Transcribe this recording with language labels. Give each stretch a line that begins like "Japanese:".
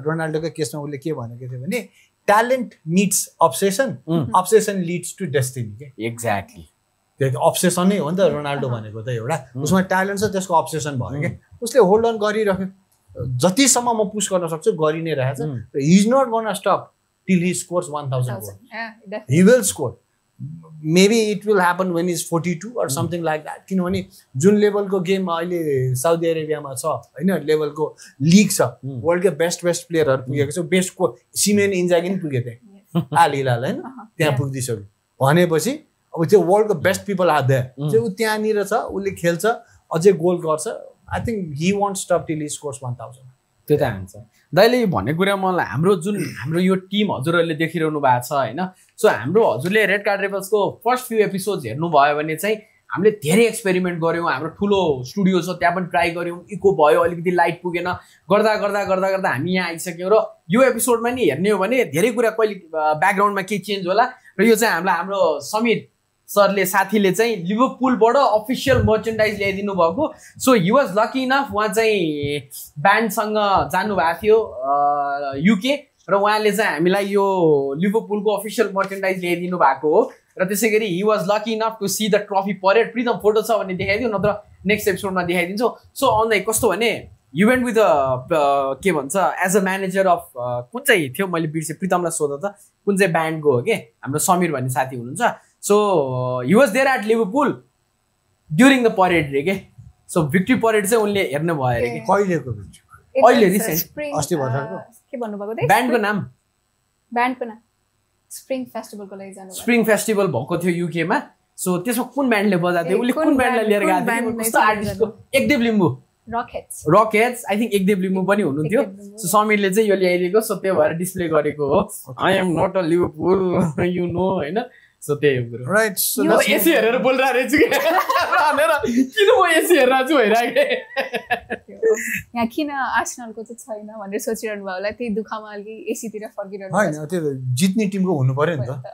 Nepali: रोनाल्डोको केसमा उसले के भनेको थियो भने
English: talent needs obsession, obsession leads to destiny
Nepali: के।
English: exactly
Nepali: त्यो अब्सेसनै हो नि त रोनाल्डो भनेको त एउटा। उसमा ट्यालेन्ट छ, त्यसको अब्सेसन भयो क्या। उसले होल्ड अन गरिराख्यो, जतिसम्म म पुस गर्न सक्छु गरि नै रहेछ।
English: He is not gonna stop till he scores 1000 goal. He will score, maybe it will happen when he's 42 or something like that,
Nepali: किनभने जुन लेभलको गेम अहिले साउदी अरेबियामा छ होइन, लेभलको लिग छ, वर्ल्डको बेस्ट प्लेयरहरू पुगेको छ। बेस्टको सिमेन इन्जागी पनि पुगेको थिए आल हिलाल होइन, त्यहाँ पुगिदिसक्यो भनेपछि अब त्यो वर्ल्डको
English: best people are there
Nepali: चाहिँ ऊ त्यहाँनिर छ, उसले खेल्छ, अझै गोल गर्छ।
English: I think he won't stop till he scores 1000।
Nepali: त्यो त हुन्छ दाइले भन्ने कुरा। मलाई हाम्रो यो टिम हजुरहरूले देखिरहनु भएको छ होइन। सो हाम्रो हजुरले red card रेबल्सको first few episodes हेर्नुभयो भने चाहिँ हामीले धेरै एक्सपेरिमेन्ट गऱ्यौँ। हाम्रो ठुलो स्टुडियो छ त्यहाँ पनि ट्राई गऱ्यौँ, इको भयो, अलिकति लाइट पुगेन, गर्दा हामी यहाँ आइसक्यौँ। र यो एपिसोडमा नि हेर्ने हो भने धेरै कुरा कहिले ब्याकग्राउन्डमा केही चेन्ज होला। र यो चाहिँ हाम्रो समीर सरले साथीले चाहिँ लिभरपुलबाट अफिसियल मर्चेन्डाइज ल्याइदिनु भएको।
English: so he was lucky enough,
Nepali: उहाँ चाहिँ ब्यान्डसँग जानुभएको थियो युके, र उहाँले चाहिँ हामीलाई यो लिभरपुलको अफिसियल मर्चेन्डाइज ल्याइदिनु भएको हो। र त्यसै गरी
English: He was lucky enough to see the trophy parade.
Nepali: Pritam photo छ भने देखाइदियो, नत्र नेक्स्ट एपिसोडमा देखाइदिन्छु। सो आउँदै कस्तो भने
English: you went with के भन्छ as a manager of
Nepali: कुन चाहिँ थियो मैले बिर्सेँ, प्रितमलाई सोध त कुन चाहिँ ब्यान्डको हो कि, हाम्रो समीर भन्ने साथी हुनुहुन्छ।
English: So he was there at Liverpool during the parade रे के।
Nepali: सो भिक्ट्री परेड चाहिँ उनले हेर्नु भयो अरे कि। कहिलेको अहिले रिसेन्ट अस्ति भर्खरको के भन्नुभएको थियो ब्यान्डको नाम स्प्रिङ फेस्टिभलको लागि जानु स्प्रिङ फेस्टिभल भएको थियो युकेमा। सो त्यसमा कुन ब्यान्डले बजाएको थियो, उसले कुन ब्यान्डलाई लिएर गएको थियो, कस्तो आर्टिस्टको, एकदेव लिम्बू रकेट्स आई थिङ्क एकदेव लिम्बू पनि हुनुहुन्थ्यो। सो समीरले चाहिँ यो ल्याइदिएको, सो त्यो भएर डिस्प्ले गरेको हो।
English: I am not a Liverpool you know होइन।
Nepali: सो त्यही हो कुरो
English: Right. So
Nepali: एसी हेरेर बोलिरहेको रहेछु कि भनेर किन म एसी हेरेर छु भइरहेको यहाँ किन आर्सेनलको चाहिँ छैन भनेर सोचिरहनु भयो होला। त्यही दुःखमा अलि एसीतिर फर्किरहनु होइन, त्यो जित्ने टिमको हुनु पर्यो नि त।